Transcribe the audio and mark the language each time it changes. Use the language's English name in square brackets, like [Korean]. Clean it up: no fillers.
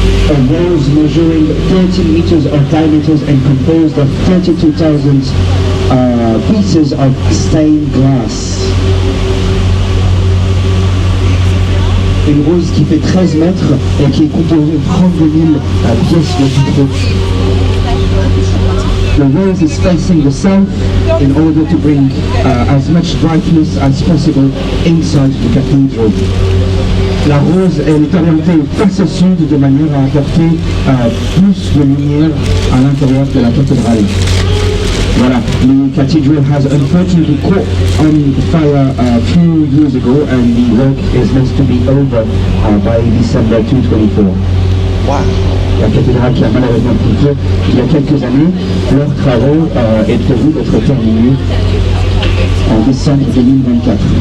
[English] A rose measuring 13 meters of diameters and composed of 32,000 pieces of stained glass. [French] Une rose qui fait 13 mètres et qui est composée de 32 000 pièces de vitraux. [English] The rose is facing the south in order to bring as much brightness as possible inside the cathedral. [French] La rose elle est orientée face au sud de manière à apporter plus de lumière à l'intérieur de la cathédrale. [English] Voilà, the cathedral has unfortunately caught on fire a few years ago and the work is meant to be over by December 2024. Wow. [French] La cathédrale qui a malheureusement pris feu il y a quelques années, leurs travaux est prévu d'être terminés en décembre 2024.